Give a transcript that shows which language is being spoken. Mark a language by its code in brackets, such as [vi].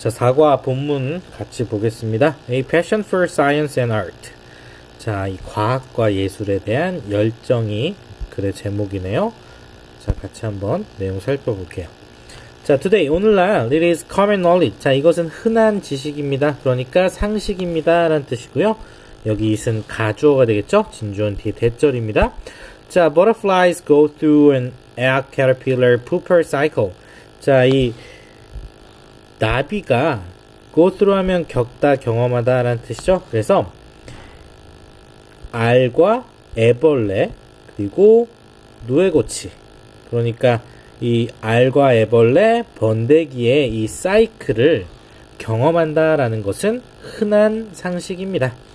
[ko] 자, 4과 본문 같이 보겠습니다. [en] A passion for science and art. [ko] 자, 이 과학과 예술에 대한 열정이 글의 제목이네요. 자, 같이 한번 내용 살펴볼게요. [en] 자, today, [ko] 오늘날 [en] it is common knowledge. [ko] 자, 이것은 흔한 지식입니다. 그러니까 상식입니다 라는 뜻이고요. 여기 it은 가주어가 되겠죠? 진주어는 뒤에 대절입니다. [en] 자, butterflies go through an egg caterpillar pooper cycle. [ko] 자, 이 나비가 [en] go through [ko] 하면 겪다, 경험하다 라는 뜻이죠. 그래서 알과 애벌레 그리고 누에고치, 그러니까 이 알과 애벌레, 번데기의 이 사이클을 경험한다 라는 것은 흔한 상식입니다.